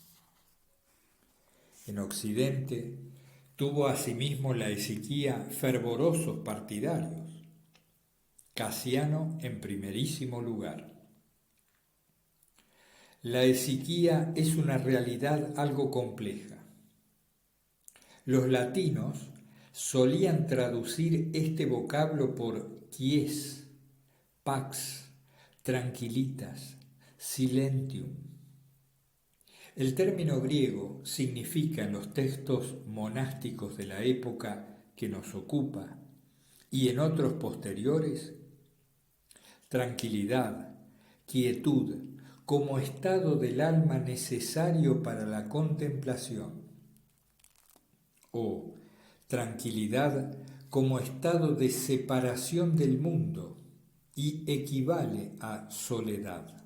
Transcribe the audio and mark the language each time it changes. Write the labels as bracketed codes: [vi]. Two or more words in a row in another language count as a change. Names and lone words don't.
[es] En Occidente tuvo asimismo la esiquía fervorosos partidarios, Casiano en primerísimo lugar. La esiquía es una realidad algo compleja. Los latinos solían traducir este vocablo por [la] quies, pax, tranquilitas, silentium. [es] El término griego significa en los textos monásticos de la época que nos ocupa y en otros posteriores tranquilidad, quietud, como estado del alma necesario para la contemplación, o tranquilidad como estado de separación del mundo y equivale a soledad.